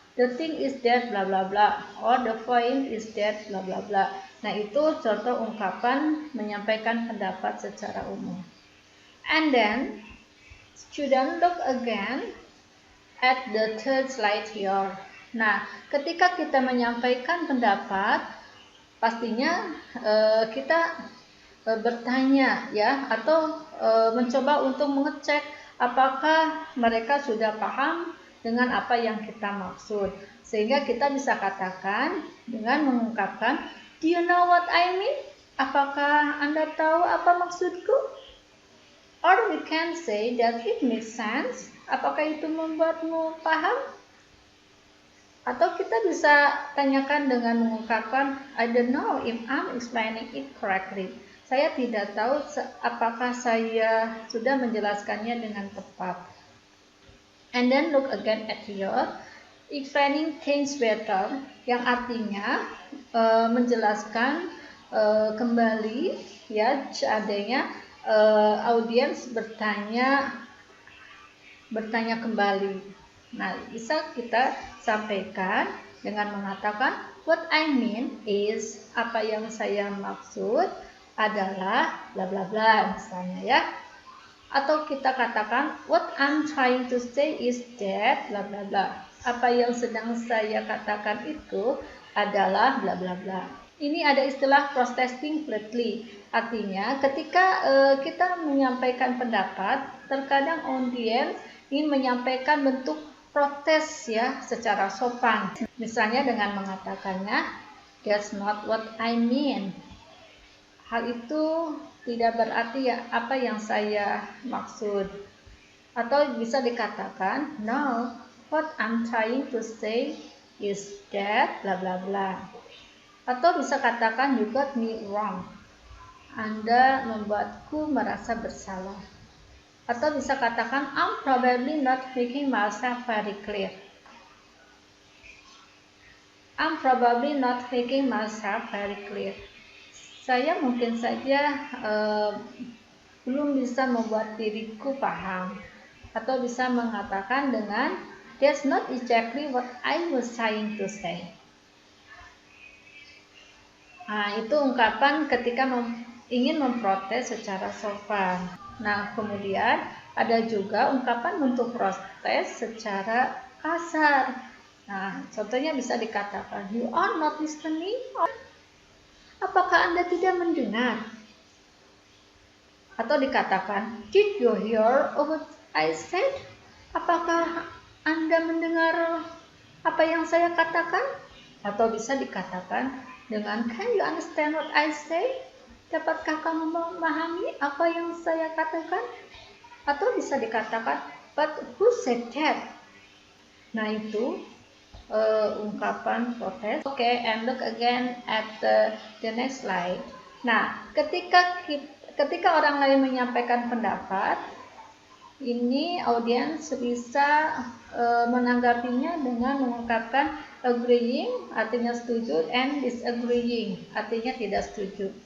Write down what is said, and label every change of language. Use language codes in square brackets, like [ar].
[en] The thing is that bla bla bla, or the point is that bla bla bla. [id] Nah, itu contoh ungkapan menyampaikan pendapat secara umum. [en] And then student look again at the third slide here. [id] Nah, ketika kita menyampaikan pendapat, pastinya kita bertanya, ya, atau mencoba untuk mengecek apakah mereka sudah paham dengan apa yang kita maksud, sehingga kita bisa katakan dengan mengungkapkan, [en] do you know what I mean? [id] Apakah Anda tahu apa maksudku? [en] Or we can say that it makes sense. [id] Apakah itu membuatmu paham? Atau kita bisa tanyakan dengan mengungkapkan, [en] I don't know if I'm explaining it correctly. [id] Saya tidak tahu apakah saya sudah menjelaskannya dengan tepat. [en] And then look again at here, explaining things better, [id] yang artinya menjelaskan kembali, ya, seandainya audiens bertanya kembali. Nah, bisa kita sampaikan dengan mengatakan, [en] what I mean is, [id] apa yang saya maksud adalah bla bla bla misalnya, ya. Atau kita katakan, [en] what I'm trying to say is that bla bla bla. [id] Apa yang sedang saya katakan itu adalah bla bla bla. Ini ada istilah protesting flatly. Artinya ketika kita menyampaikan pendapat, terkadang audiens ingin menyampaikan bentuk protes, ya, secara sopan. Misalnya dengan mengatakannya, [en] that's not what I mean. [id] Hal itu tidak berarti, ya, apa yang saya maksud. Atau bisa dikatakan, [en] no, what I'm trying to say is that bla bla bla. [id] Atau bisa katakan, [en] you got me wrong. [id] Anda membuatku merasa bersalah. Atau bisa katakan, [en] I'm probably not making myself very clear. I'm probably not making myself very clear. [id] Saya mungkin saja belum bisa membuat diriku paham. Atau bisa mengatakan dengan, [en] that's not exactly what I was trying to say. [id] Nah, itu ungkapan ketika ingin memprotes secara sopan. Nah, kemudian ada juga ungkapan bentuk protes secara kasar. Nah, contohnya bisa dikatakan, [en] you are not listening. [id] Apakah Anda tidak mendengar? Atau dikatakan, [en] did you hear what I said? [id] Apakah Anda mendengar apa yang saya katakan? Atau bisa dikatakan dengan, [en] can you understand what I say? [id] Dapatkah kamu memahami apa yang saya katakan? Atau bisa dikatakan, [en] but who said that? [id] Nah, itu ungkapan protes. [en] Okay, and look again at the next slide. [id] Nah, ketika orang lain menyampaikan pendapat, ini audiens bisa menanggapinya dengan mengungkapkan agreeing, artinya setuju, and disagreeing, artinya tidak setuju.